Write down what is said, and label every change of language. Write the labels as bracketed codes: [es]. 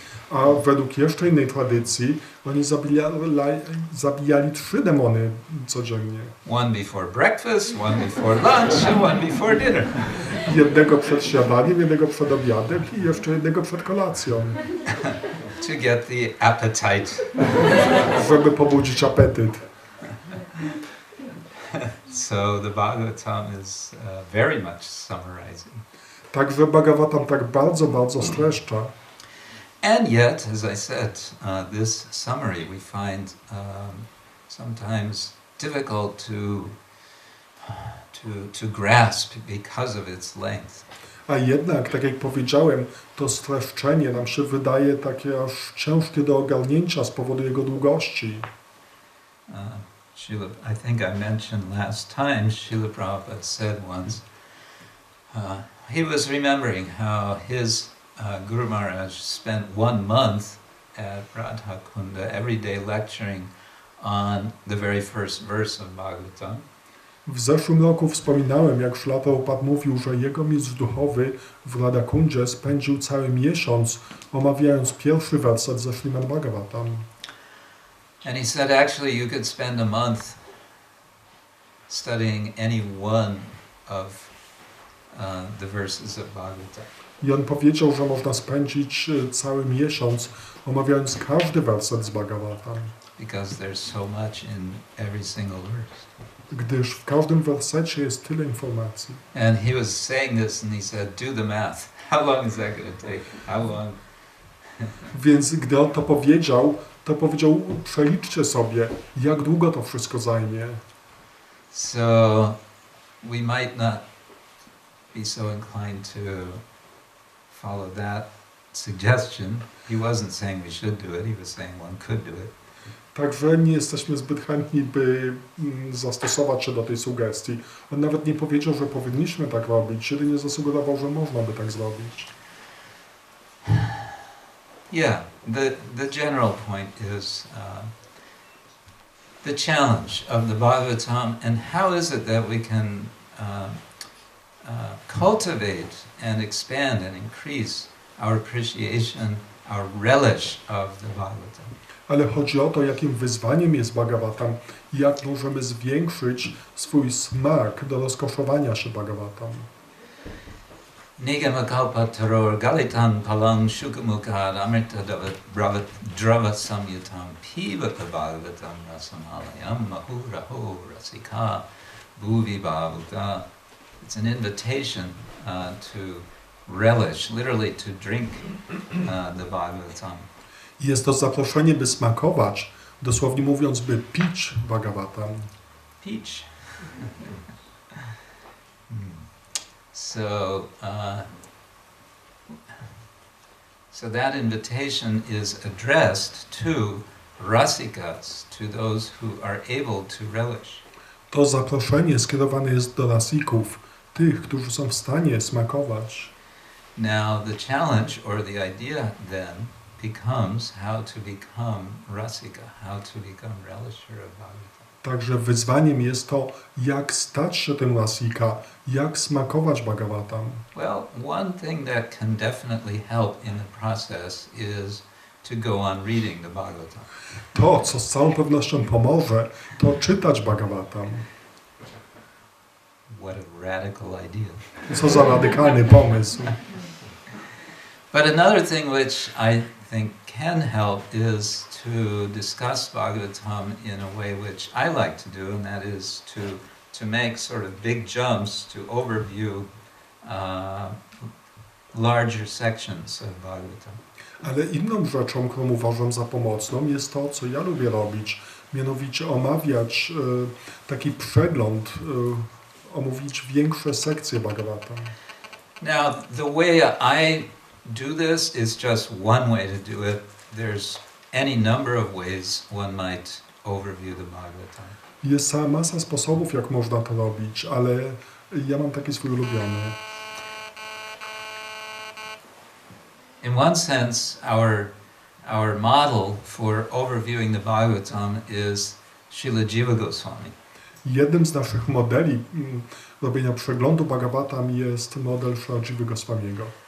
[pl] A według jeszcze innej tradycji oni zabijali 3 demony codziennie. [en] 1 before breakfast, 1 before lunch, and 1 before dinner. [pl] Jednego przed śniadaniem, jednego przed obiadem i jeszcze jednego przed kolacją. [en] To get the appetite. [pl] Żeby pobudzić apetyt. [en] So the Bhagavatam is very much summarizing. [pl] Także Bhagavatam tak bardzo streszcza. [en] And yet, as I said, this summary we find sometimes difficult to grasp because of its length. [pl] A jednak, tak jak powiedziałem, to streszczenie nam się wydaje takie aż ciężkie do ogarnięcia z powodu jego długości. [en] I think I mentioned last time, Srila Prabhupada said once, he was remembering how his Guru Maharaj spent 1 month at Radha Kunda every day lecturing on the very first verse of Bhagavatam. [pl] W zeszłym roku wspominałem, jak Śrila Prabhupada mówił, że jego mistrz duchowy w Radhakundzie spędził cały miesiąc omawiając pierwszy werset ze Śrimad Bhagavatam. [en] And he said actually you could spend a month studying any one of the verses of Bhagavatam. [pl] I on powiedział, że można spędzić cały miesiąc omawiając każdy werset z Bhagavatam. [en] Because there's so much in every single verse. [pl] Gdyż w każdym wersecie jest tyle informacji. [en] And he was saying this and he said, do the math. How long is that going to take? How long? [pl] Więc gdy on to powiedział, przeliczcie sobie, jak długo to wszystko zajmie. [en] So we might not be so inclined to follow that suggestion. He wasn't saying we should do it, he was saying one could do it. [pl] Także nie jesteśmy zbyt chętni, by zastosować się do tej sugestii. On nawet nie powiedział, że powinniśmy tak robić, jedynie zasugerował, że można by tak zrobić. [en] Yeah, the general point is the challenge of the Bhagavatam, and how is it that we can cultivate and expand and increase our appreciation, our relish of the Bhagavatam. [pl] Ale chodzi o to, jakim wyzwaniem jest Bhagavatam i jak możemy zwiększyć swój smak do rozkoszowania się Bhagavatam. [sa] Nigamakalpataror galitan palang shukamukad amrita drava samyutam pivata bhagavatam rasamalayam mahuraho rasika bhuvi bhavuta. [en] It's an invitation to relish, literally to drink the Bhagavatam. [pl] Jest to zaproszenie, by smakować, dosłownie mówiąc, by pić Bhagavatam. [en] Peach. So that invitation is addressed to rasikas, to those who are able to relish. [pl] To zaproszenie skierowane jest do rasików, tych, którzy są w stanie smakować. [en] Now the challenge or the idea then becomes how to become rasika, how to become relisher of Bhagavatam. [pl] Także wyzwaniem jest to, jak stać się tym rasika, jak smakować Bhagavatam. [en] Well, one thing that can definitely help in the process is to go on reading the Bhagavatam. [pl] To, co z całą pewnością pomoże, to czytać Bhagavatam. [en] What a radical idea. [pl] Co za radykalny pomysł. [en] But another thing which I think can help is to discuss Bhagavatam in a way which I like to do, and that is to make sort of big jumps to overview larger sections of Bhagavatam. [pl] Ale inną rzeczą, którą uważam za pomocną, jest to, co ja lubię robić, mianowicie omawiać taki przegląd, omówić większe sekcje Bhagavatam. [en] Now, the way I do this is just one way to do it. There's any number of ways one might overview the Bhagavatam. [pl] Jest cała masa sposobów, jak można to robić, ale ja mam taki swój ulubiony. [en] In one sense, our model for overviewing the Bhagavatam is Srila Jiva Goswami. [pl] Jednym z naszych modeli robienia przeglądu Bhagavatam jest model Srila Jiva Goswamiego,